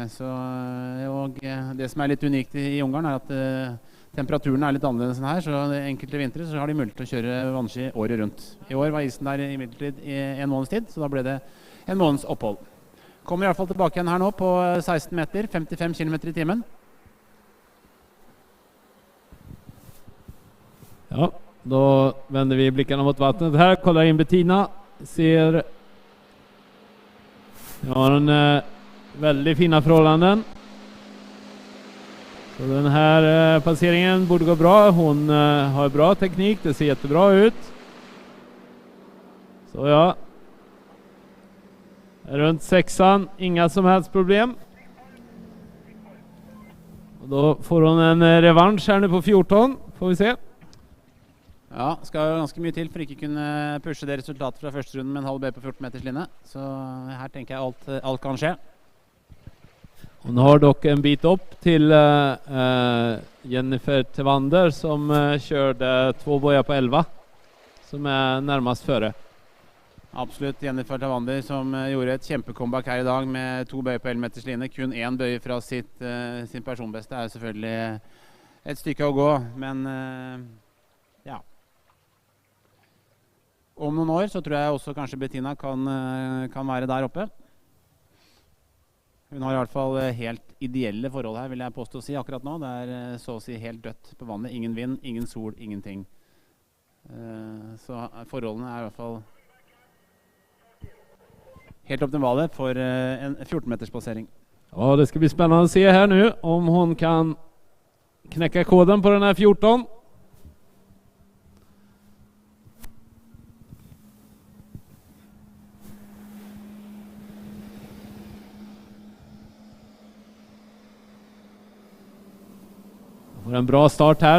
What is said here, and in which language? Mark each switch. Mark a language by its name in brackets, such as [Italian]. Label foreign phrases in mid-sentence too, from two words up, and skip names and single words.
[Norwegian] Og det som er litt unikt i Ungarn er at temperaturen er litt annerledes enn her, så enkelte vintre så har de mulighet til å kjøre vannski året rundt. I år var isen der imidlertid i en måneds tid, så da ble det en måneds opphold. Kommer i hvert fall tilbake igjen her nå på 16 meter, 55 km i timen. [Swedish] Ja, då vänder vi blickarna mot vattnet här. Kollar in Bettina. Ser... Jag har en väldigt fina förhållanden. Så den här passeringen borde gå bra. Hon har bra teknik. Det ser jättebra ut. Så ja. Runt 6an. Inga som helst problem. Och då får hon en revansch här nu på 14. Får vi se. [Norwegian] Ja, skal jo ganske mye til for ikke kunne pushe det resultatet fra første runden med en halv B på 14 meters linje. Så her tenker jeg alt kan skje. [Swedish] Hon har dock en bit upp till Jennifer Tevander som körde 2 bojar på 11, som är närmast före. [Norwegian] Absolutt, Jennifer Tevander som gjorde et kjempecomeback her i dag med 2 bøyer på 11 meters linje. Kun 1 bøy fra sin personbeste er selvfølgelig et stykke å gå, men ja. Om noen år så tror jeg også kanskje Bettina kan være der oppe. Hun har i hvert fall helt ideelle forhold her, vil jeg påstå å si akkurat nå. Det er så å si helt dødt på vannet. Ingen vind, ingen sol, ingenting. Så forholdene er i hvert fall helt optimale for en 14-meters passering. [Swedish] Ja, det ska bli spännande att se här nu om hon kan knäcka koden på den här 14. Får en bra start här.